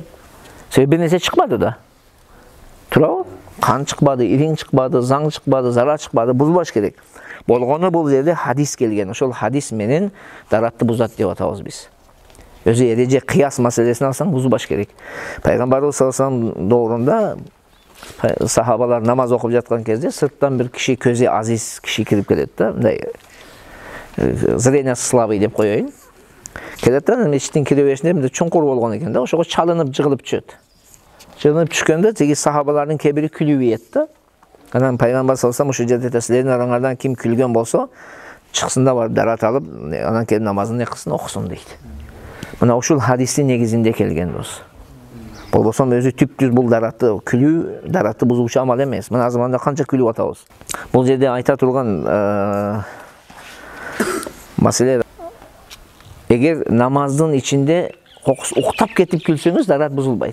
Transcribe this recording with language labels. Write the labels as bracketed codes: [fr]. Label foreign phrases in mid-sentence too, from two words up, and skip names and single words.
[ky] Себеби бир нерсе чыкпады да. Туурабы? Кан чыкпады, ириң чыкпады, заң чыкпады, зара чыкпады, бузбаш керек. Болгону бул жерде хадис келген. Ошол хадис менен даратты бузат деп атабыз биз. Өзү эреже кыяс маселесин алсаң бузбаш керек. Пайгамбарыбыз [ar] صلى الله عليه وسلم [ky] доорунда сахабалар намаз окуп жаткан кезде сырттан бир киши, көзү азиз киши кирип келет да, мындай [ru] зрение слабый [ky] деп коеюн. Келет да, мечиттин киреберишинде мындай чуңкур болгон экен да, ошого чалынып жыгылып түшөт. Жыгылып түшкөндө тиги сахабалардын кээ бири күлүп ийет да. Анан пайгамбар [ar] صلى الله عليه وسلم [ky] ушул жерде силердин араңардан ким күлгөн болсо, чыксын да барып дарат алып, анан келип намазын не кылсын, окусун дейт. Мына ушул хадистин негизинде келген дос. Болбосо өзү түптүз бул даратты күлүү, даратты бузуучу амал эмес. Мына азыр мында канча күлүп атабыз. Бул жерде айта турган маселе, эгер намаздын ичинде уктап кетип күлсөңүз, дарат бузулбайт.